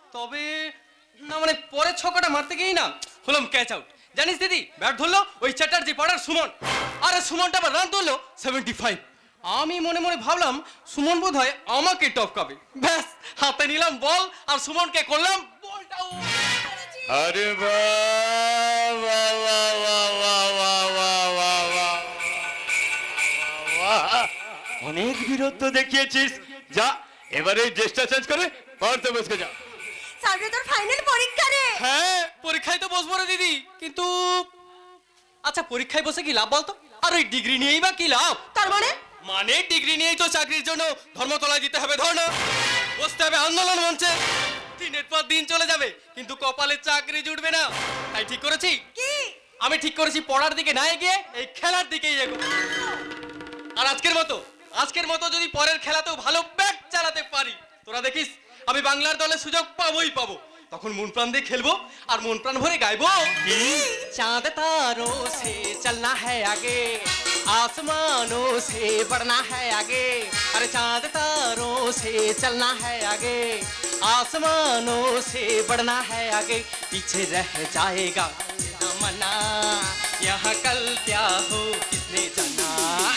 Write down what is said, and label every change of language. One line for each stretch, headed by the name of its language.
Bangla: তবে না মানে পরের ছক্কাটা মারতে গিয়েই না হলাম ক্যাচ আউট। জানিস দিদি, ব্যাট ধরলো ওই চ্যাটার্জি পাড়ার সুমন, আরে সুমনটা আবার রান তুললো 75। আমি মনে মনে ভাবলাম সুমন বোধ হয় আমাকে টপকাবে, ব্যাস হাতে নিলাম বল আর সুমনকে করলাম বল ডাউন। আরে বাহ বাহ বাহ বাহ বাহ বাহ বাহ বাহ বাহ। অনেক বীরত্ব দেখিয়েছিস, যা এবারে ড্রেসটা চেঞ্জ করে পড়তে বসে যা। সামনে তোর ফাইনাল পরীক্ষা রে। হ্যাঁ পরীক্ষায় তো বসবো রে দিদি, কিন্তু আচ্ছা পরীক্ষায় বসে কি লাভ বলতো? আর ওই ডিগ্রি নিয়েই বা কি লাভ? তার মানে মানে ডিগ্রি নিয়েই তো চাকরির জন্য ধর্মতলায় দিতে হবে ধর্ণা, বসতে হবে আন্দোলন মঞ্চে, দিনের পর দিন চলে যাবে কিন্তু কপালে চাকরি জুটবে না। তাই ঠিক করেছি কি? আমি ঠিক করেছি পড়ার দিকে না গিয়ে এই খেলার দিকেই এগোবো। আর আজকের মতো যদি পরের খেলাতেও ভালো ব্যাট চালাতে পারি, তোরা দেখিস আমি বাংলার দলে সুযোগ পাবোই পাবো। তখন মন প্রাণ দিয়ে খেলবো আর মন প্রাণ ভরে গাইবো।
Hindi: চাঁদ তারো সে চলনা है आगे, आसमानों से बढ़ना है आगे। अरे चांद तारों से चलना है आगे, आसमानों से बढ़ना है आगे। पीछे रह जाएगा मना, यहाँ कल क्या हो किसने जाना।